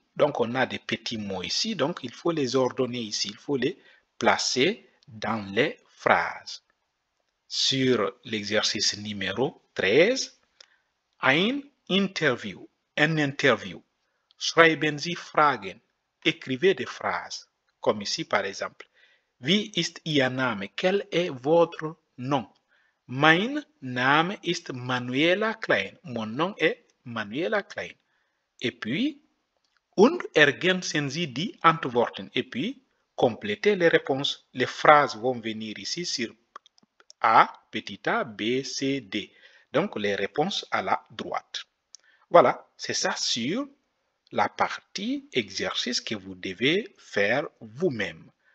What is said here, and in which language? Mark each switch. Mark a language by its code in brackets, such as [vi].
[fr] Donc, on a des petits mots ici, donc il faut les ordonner ici, il faut les placer dans les phrases. Sur l'exercice numéro 13, [de] ein Interview, [fr] un interview. [de] Schreiben Sie Fragen. [fr] Écrivez des phrases, comme ici par exemple. [de] Wie ist Ihr Name? [fr] Quel est votre nom? [de] Mein Name ist Manuela Klein. [fr] Mon nom est Manuela Klein. Et puis, [de] und ergänzen Sie die Antworten. [fr] Et puis, complétez les réponses. Les phrases vont venir ici sur A, petit a, B, C, D. Donc, les réponses à la droite. Voilà, c'est ça sur la partie exercice que vous devez faire vous-même.